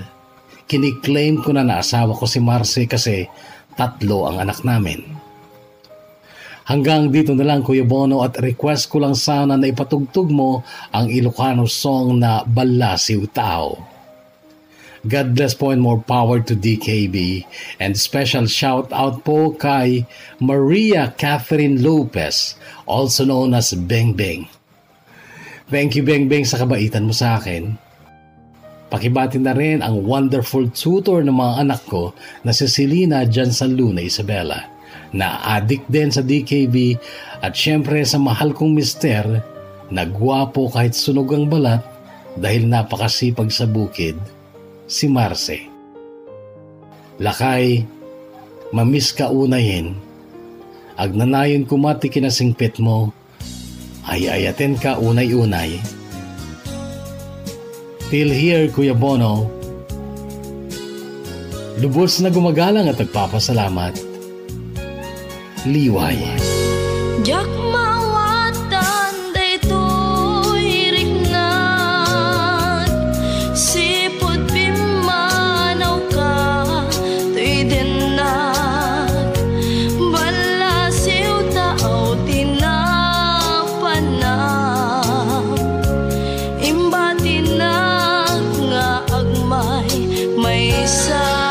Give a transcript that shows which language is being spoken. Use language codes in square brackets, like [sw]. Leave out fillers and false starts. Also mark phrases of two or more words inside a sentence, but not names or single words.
[tl] Kiniklaim ko na asawa ko si Marce kasi 3 ang anak namin. Hanggang dito na lang, Kuya Bono, at request ko lang sana na ipatugtog mo ang Ilocano song na Balasiw Tao. [en] God bless po and more power to DKB, and special shout out po kay Maria Catherine Lopez, also known as Beng Beng. Thank you, [tl] Beng Beng, sa kabaitan mo sa akin. Pakibati na rin ang [en] wonderful tutor [tl] ng mga anak ko na si Selena dyan sa Luna, Isabela, na addict din sa DKB, at syempre sa mahal kong mister na gwapo kahit sunog ang balat dahil napakasipag sa bukid, si Marce. [ilo] Lakay, mamiss ka unayin, agnanayon kumati kinasingpit mo, ay-ayaten ka unay-unay. [en] Till here, [tl] Kuya Bono, lubos na gumagalang at nagpapasalamat. [ilo] Liway. Jak mawatan daytoy riknat, sipod pimanaw ka tuy dinag, balasiw tao tinapanap, imbati na nga agmay may isa.